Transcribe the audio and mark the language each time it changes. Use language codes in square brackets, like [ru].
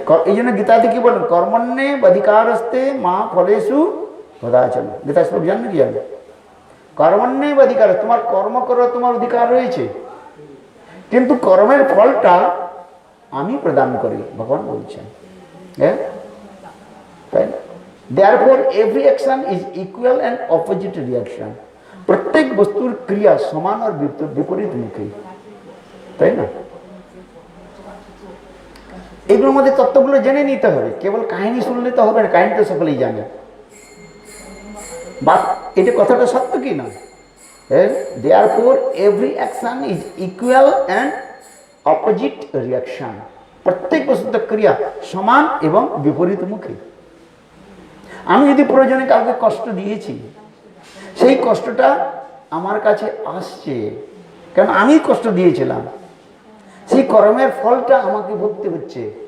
[bn] এই জন্য গীতাতে কি বলেন, [sa] কর্মণ্যে অধিকারস্তে মা ফলেষু কদাচন। [bn] গীতা শ্লোক জানবে কি জানবে? কর্মণ্যে অধিকার, তোমার কর্ম করার তোমার অধিকার রয়েছে, কিন্তু কর্মের ফলটা আমি প্রদান করি, ভগবান বলছেন। হ্যাঁ, তাই না? [en] Therefore every action is equal and opposite reaction. [bn] প্রত্যেক বস্তুর ক্রিয়া সমান আর বিপরীত মুখী, তাই না? এগুলোর মধ্যে তত্ত্বগুলো জেনে নিতে হবে, কেবল কাহিনী শুনলে তো হবে না, কাহিনী তো সকলেই জানে। বা এটা কথাটা সত্য কি না? [en] Therefore every action is equal and opposite reaction. [bn] প্রত্যেক বস্তুর ক্রিয়া সমান এবং বিপরীত মুখী। আমি যদি প্রয়োজনে কাউকে কষ্ট দিয়েছি, সেই কষ্টটা আমার কাছে আসছে, কারণ আমি কষ্ট দিয়েছিলাম, সেই কর্মের ফলটা আমাকে ভুগতে হচ্ছে।